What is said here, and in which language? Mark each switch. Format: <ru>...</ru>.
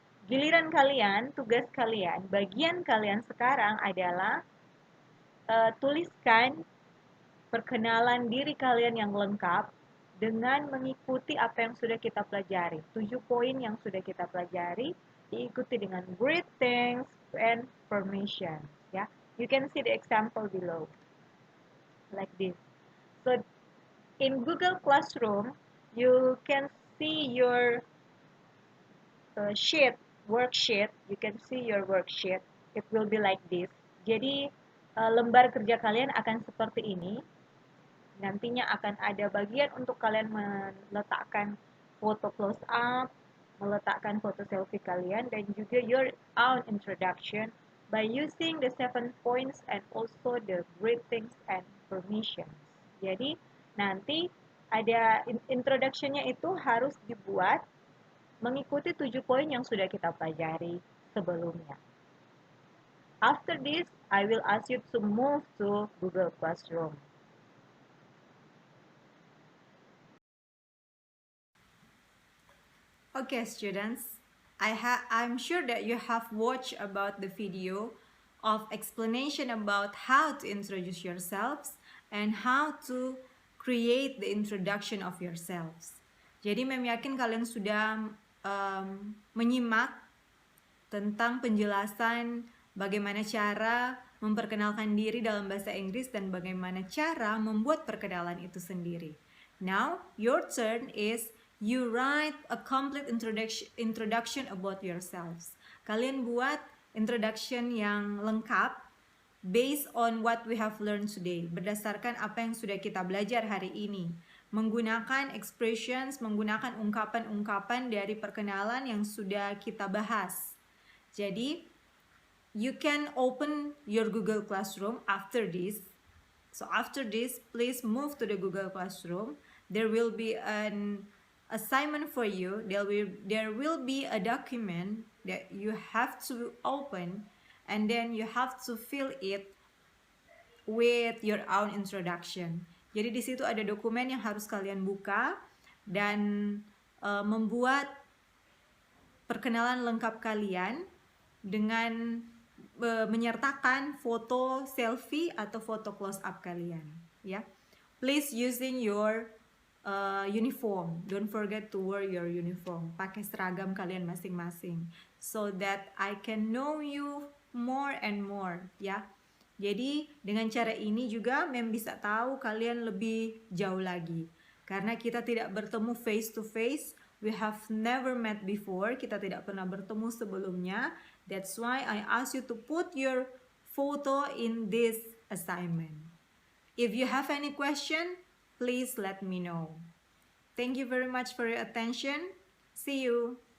<id>Giliran kalian, tugas kalian, bagian kalian sekarang adalah tuliskan perkenalan diri kalian yang lengkap dengan mengikuti apa yang sudah kita pelajari. 7 poin yang sudah kita pelajari diikuti dengan greetings,</id> <en>and permissions. Yeah, you can see the example below, like this. So in Google Classroom, you can see your sheet, worksheet. You can see your worksheet. It will be like this.</en> <id>Jadi lembar kerja kalian akan seperti ini. Nantinya akan ada bagian untuk kalian meletakkan foto close up, meletakkan foto selfie kalian, dan juga</id> <en>your own introduction by using the 7 points and also the greetings and permissions.</en> <id>Jadi nanti ada introduction-nya itu harus dibuat mengikuti 7 poin yang sudah kita pelajari sebelumnya.</id> <en>After this, I will ask you to move to Google Classroom. Okay, students, I'm sure that you have watched about the video of explanation about how to introduce yourselves and how to create the introduction of yourselves.</en> <id>Jadi Mem yakin kalian sudah menyimak tentang penjelasan bagaimana cara memperkenalkan diri dalam bahasa Inggris dan bagaimana cara membuat perkenalan itu sendiri.</id> <en>Now, your turn is you write a complete introduction about yourselves.</en> <id>Kalian buat introduction yang lengkap</id> <en>based on what we have learned today,</en> <id>berdasarkan apa yang sudah kita belajar hari ini. Menggunakan expressions, menggunakan ungkapan-ungkapan dari perkenalan yang sudah kita bahas.</id> <en>Jadi, you can open your Google Classroom after this. So after this, please move to the Google Classroom. There will be an assignment for you. There will be a document that you have to open, and then you have to fill it with your own introduction.</en> <id>Jadi di situ ada dokumen yang harus kalian buka dan membuat perkenalan lengkap kalian dengan menyertakan foto selfie atau foto close up kalian, ya.</id> <en>Please using your uniform. Don't forget to wear your uniform.</en> <id>Pakai seragam kalian masing-masing,</id> <en>so that I can know you more and more, ya.</en> <id>Jadi dengan cara ini juga Mem bisa tahu kalian lebih jauh lagi. Karena kita tidak bertemu</id> <en>face to face, we have never met before,</en> <id>kita tidak pernah bertemu sebelumnya.</id> <en>That's why I ask you to put your photo in this assignment. If you have any question, please let me know. Thank you very much for your attention. See you.</en>